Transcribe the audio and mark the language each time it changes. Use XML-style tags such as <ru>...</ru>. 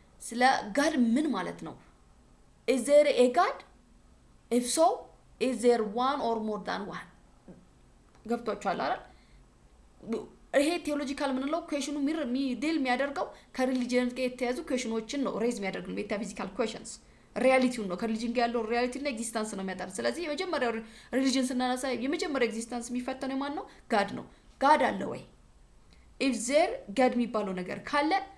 <am>ስለ</am> <en>God</en> <am>ምን ማለት ነው?</am> <en>Is there a God? If so, is there one or more than one?</en> <am>ገብቷችኋል አይደል? ይሄ ቴዎሎጂካል ምንለው ኩዌሽኑ ዲል የሚያደርገው ከሪሊጂየን ጋር የተያዙ ኩዌሽኖችን ነው ሬዝ የሚያደርገው ሜታፊዚካል ኩዌሽንስ ሪያሊቲውን ነው ከሪሊጂየን ጋር ያለው ሪያሊቲ እና ኤግዚስተንስ ነው የሚያጠር። ስለዚህ የመጀመሪያው ሪሊጂየን ስናነሳ የመጀመሪያው ኤግዚስተንስ የሚፈተነው ማን ነው? ጋድ ነው። ጋድ አለ ወይ?</am> <en>if there</en> <am>ጋድ የሚባለው ነገር ካለ</am>